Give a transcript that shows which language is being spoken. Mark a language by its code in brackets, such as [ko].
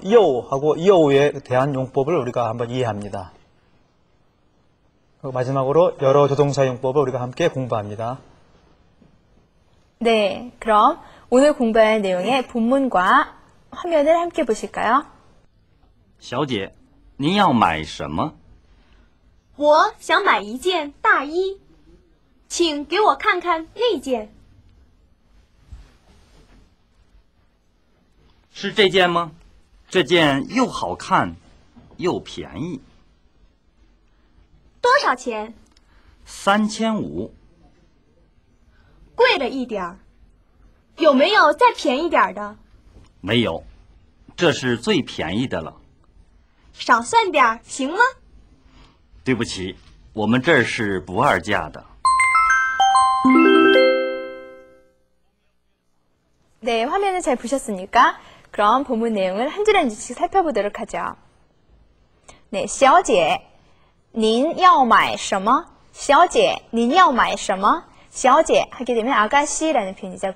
[ko] 이어우하고 이어우에 대한 용법을 우리가 한번 이해합니다. 그리고 마지막으로 여러 조동사 용법을 우리가 함께 공부합니다. 네, 그럼 오늘 공부할 내용의 본문과 화면을 함께 보실까요? [zh] 小姐，您要买什么？我想买一件大衣，请给我看看那件。是这件吗？这件又好看又便宜。多少钱 3500。贵了一点儿，有没有再便宜点儿的？没有，这是最便宜的了。少算点儿行吗？对不起，我们这儿是不二价的。 [ko] 네, 화면을 잘 보셨습니까? 그럼 본문 내용을 한 줄 한 줄씩 살펴보도록 하죠. [zh] 네, 小姐,您要买什么? 小姐,您要买什么? [ko] 小姐 하게 되면 아가씨라는 표현이죠.